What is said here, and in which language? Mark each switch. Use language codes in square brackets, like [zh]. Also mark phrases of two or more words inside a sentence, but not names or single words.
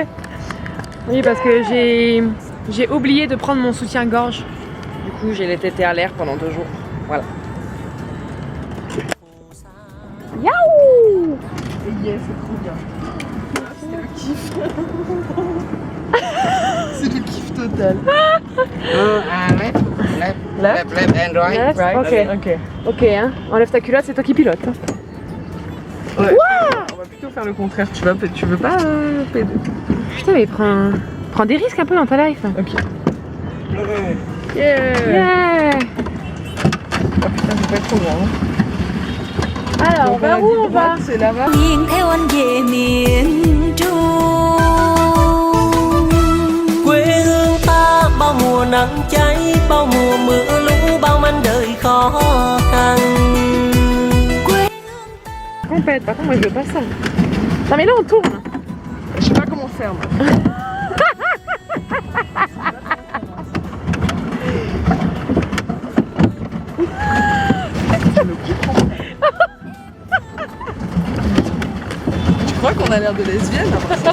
[fr] Oui, parce que j'ai oublié de prendre mon soutien-gorge. Du coup, j'ai les tétés à l'air pendant 2 jours. Voilà. Yaouh! Et yes, c'est trop bien. C'est le kiff. C'est le kiff total. [en] Left and right. Yes, Right? [fr] ok. Ok, hein. Enlève ta culotte, c'est toi qui pilote. Ouais. On va plutôt faire le contraire. Tu veux pas pédaler? Putain, mais prends des risques un peu dans ta life. [en] Ok. Yeah. Yeah! [fr] Oh putain, c'est pas trop loin. Hein. Alors, Donc, vers on où a dit on va? droite, c'est là-bas. [vi] Nhìn theo anh về miền Trung, quê hương ta bao mùa nắng cháy, bao mùa mưa lũ, bao manh đời khó khăn. [fr] Compète, par contre, moi je veux pas ça. Non, mais là on tourne. Je sais pas comment faire moi. Tu crois qu'on a l'air de lesbiennes après ça?